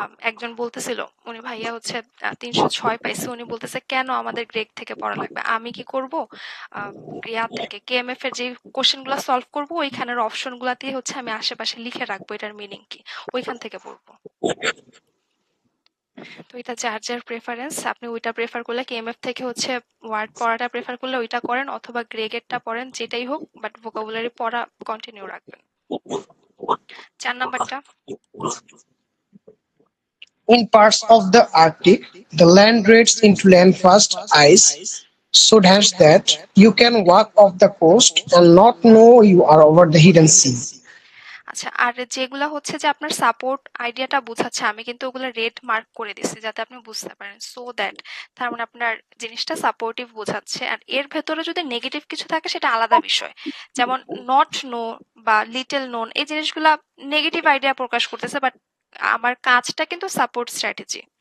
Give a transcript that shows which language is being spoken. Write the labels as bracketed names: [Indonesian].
[Bangla] একজন বলতেছিল উনি ভাইয়া হচ্ছে ৩০৬ পাইছে, উনি বলতেছে কেন আমাদের গ্রেগ থেকে পড়া লাগবে, আমি কি করব গ্রেয়ার থেকে কেএমএফ এর যে কোশ্চেন গুলা সলভ করবো ওইখানের অপশন গুলাতে হচ্ছে আমি আশেপাশে লিখে রাখবো এটার মিনিং কি, ওইখান থেকে পড়বো। তো এটা যার যার প্রেফারেন্স, আপনি ওইটা প্রেফার করলে কেএমএফ থেকে হচ্ছে ওয়ার্ড পড়াটা প্রেফার করলে ওইটা করেন, অথবা গ্রেগেরটা পড়েন, যেটাই হোক, বাট ভোকাবুলারি পড়া কন্টিনিউ রাখবেন। ৪ নাম্বারটা। [English] In parts of the Arctic, the land drifts into land-fast ice so dense that you can walk off the coast and not know you are over the hidden sea. [Bangla] আচ্ছা আর যেগুলা হচ্ছে যে আপনার support আইডিয়াটা বোঝাচ্ছে, আমি কিন্তু ওগুলো রেড মার্ক করে দিচ্ছি যাতে আপনি বুঝতে পারেন, সো দ্যাট তার মানে আপনার জিনিসটা সাপোর্টিভ বোঝাচ্ছে। আর এর ভেতরে যদি নেগেটিভ কিছু থাকে সেটা আলাদা বিষয়, যেমন নট নো বা লিটল নোন, এই জিনিসগুলা নেগেটিভ আইডিয়া প্রকাশ করতেছে, বাট আমার কাজটা কিন্তু সাপোর্ট স্ট্র্যাটেজি।